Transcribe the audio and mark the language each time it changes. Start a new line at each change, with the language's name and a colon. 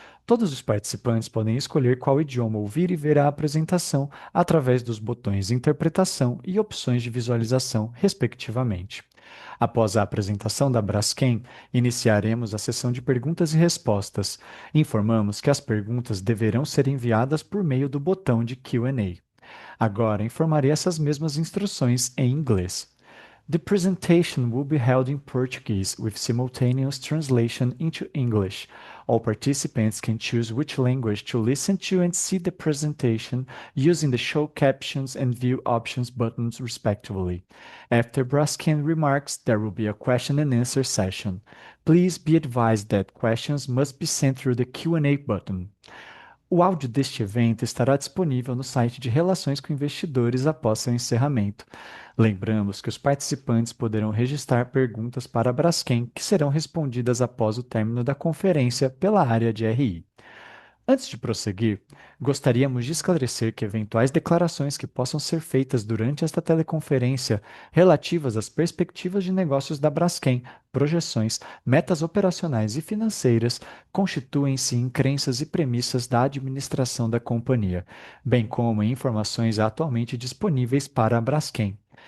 Portuguese: Todos os participantes podem escolher qual idioma ouvir e ver a apresentação através dos botões Interpretação e Opções de Visualização, respectivamente. Após a apresentação da Braskem, iniciaremos a sessão de perguntas e respostas. Informamos que as perguntas deverão ser enviadas por meio do botão de Q&A. Agora informarei essas mesmas instruções em inglês.
English: The presentation will be held in Portuguese with simultaneous translation into English. All participants can choose which language to listen to and see the presentation using the Show Captions and View Options buttons respectively. After Braskem remarks, there will be a question and answer session. Please be advised that questions must be sent through the Q&A button.
Portuguese: O áudio deste evento estará disponível no site de Relações com Investidores após seu encerramento. Lembramos que os participantes poderão registrar perguntas para a Braskem, que serão respondidas após o término da conferência pela área de RI. Antes de prosseguir, gostaríamos de esclarecer que eventuais declarações que possam ser feitas durante esta teleconferência relativas às perspectivas de negócios da Braskem, projeções, metas operacionais e financeiras, constituem-se em crenças e premissas da administração da companhia, bem como em informações atualmente disponíveis para a Braskem.